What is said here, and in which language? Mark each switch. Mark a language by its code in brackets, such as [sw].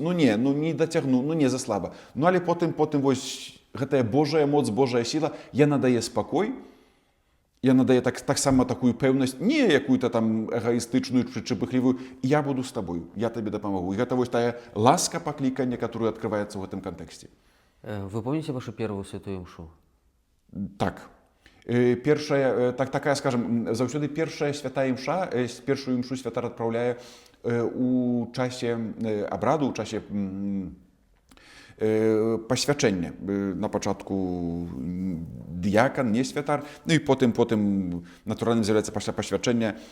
[be] Не дацягну, не заслаба. Але потым вось гэтая Божая моц, Божая сіла, яна дае спакой, яна дае таксама такую пэўнасць, не якую-то там эгаістычную чи пыхлівую. Я буду з табою, я табе дапамагу. І гэта вось тая ласка паклікання, которая открываецца ў гэтым кантэксце. [ru] Вы помните вашу первую святую мшу? [be] Так. Першая, такая, скажем, заўсёды першая святая імша, першую імшу святар адпраўляе у часе абраду, у часе пасвячэння. На пачатку дыякан, не святар, і потым натуральна з'яўляецца пасля пасвячэння.